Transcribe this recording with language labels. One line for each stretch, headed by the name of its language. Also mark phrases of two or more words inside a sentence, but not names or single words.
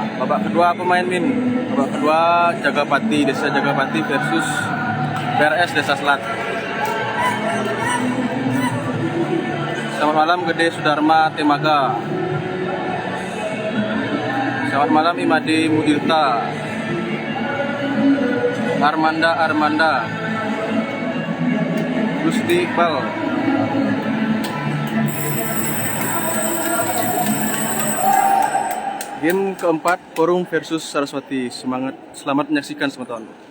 Indonesian: Babak kedua pemain Min. Babak kedua Jagapati, Desa Jagapati versus PRS Desa Selat. Selamat malam Gede Sudarma Temaga. Selamat malam Imade Mudirta. Armanda. Gusti Iqbal. Game keempat Forum versus Saraswati. Semangat, selamat menyaksikan semeton.